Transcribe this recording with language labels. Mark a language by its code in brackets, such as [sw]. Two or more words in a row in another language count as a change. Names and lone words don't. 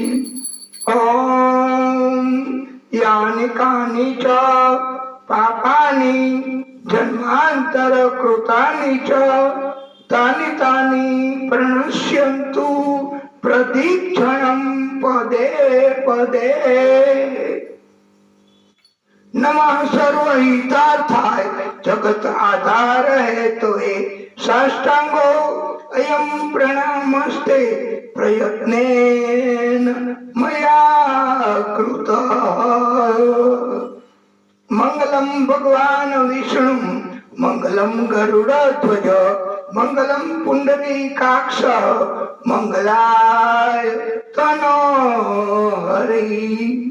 [sa] ओम यानि कानि च पापानि जन्मांतर कृतानि च, तानि तानि प्रणश्यन्तु प्रदीक्षणं पदे पदे। नमः सर्वहितार्थाय जगत आधार है तो हे साष्टांगो अयम प्रणामस्ते પ્રયત્નેન મયા કૃત. મંગલમ ભગવાન વિષ્ણુ મંગલમ ગરુડધ્વજ મંગલમ પુંડરીકાક્ષ મંગલાય તનો હરિ.